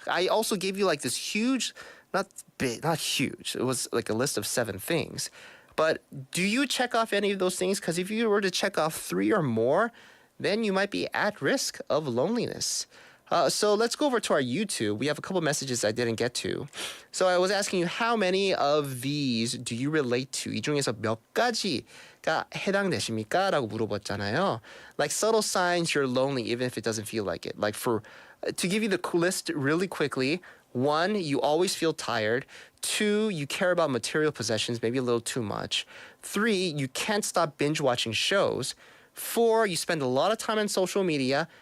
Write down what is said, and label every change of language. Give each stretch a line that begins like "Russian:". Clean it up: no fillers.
English: I also gave you this huge, not huge, it was like a list of 7 things. But do you check off any of those things? Because if you were to check off 3 or more, then you might be at risk of loneliness. So let's go over to our YouTube. We have a couple messages I didn't get to. So I was asking you, how many of these do you relate to?
Korean: 이 중에서 몇 가지가 해당되십니까? 라고 물어봤잖아요.
English: Like subtle signs you're lonely even if it doesn't feel like it. To give you the list really quickly, 1, you always feel tired. 2, you care about material possessions, maybe a little too much. 3, you can't stop binge watching shows. 4, you spend a lot of time on social media.